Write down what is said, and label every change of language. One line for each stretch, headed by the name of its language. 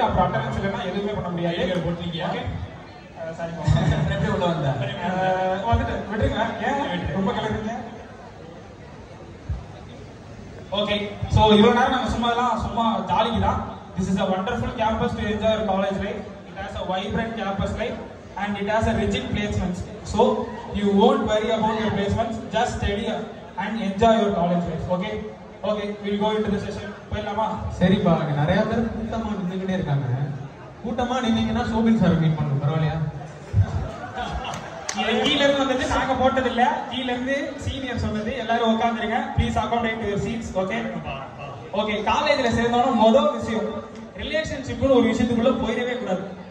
Tamil: அப்புறம் அட்டெண்டன்ஸ் இல்லைன்னா எதுவுமே பண்ண முடியாது. போட்டிருக்கீங்க? ஓகே, சாரி எப்படி உள்ள வந்த வந்துட்டு விட்டுருங்க. ஏன் ரொம்ப கலக்குறீங்க? ஓகே, சோ இவ்வளவு நேரம் நாங்க சும்மா ஜாலிக்கு தான்.
English: This is a wonderful campus to enjoy your college life. It has a vibrant campus life and it has a rigid placements. So you won't worry about your placements. Just study and enjoy your college life. Okay, we'll go into the session.
Tamil: போயிடலாமா? சரிப்பா, அங்க நிறைய பேர் கூட்டமா நின்னுக்கிட்டே இருக்காங்க. கூட்டமா நின்னீங்கன்னா Soubin sir meet பண்ணணும். பரவாயில்லையா? கீழ இருந்து வந்தது நாங்க போட்டது இல்ல. கீழ இருந்து சீனியர் சொன்னது. எல்லாரும் உட்கார்ந்துருங்க.
English: Please accommodate your seats.
Tamil: Okay, காலேஜ்ல சேர்ந்தோம்னா முதல் விஷயம் ரிலேஷன்ஷிப்னு ஒரு விஷயத்துக்குள்ள போயிடவே கூடாது.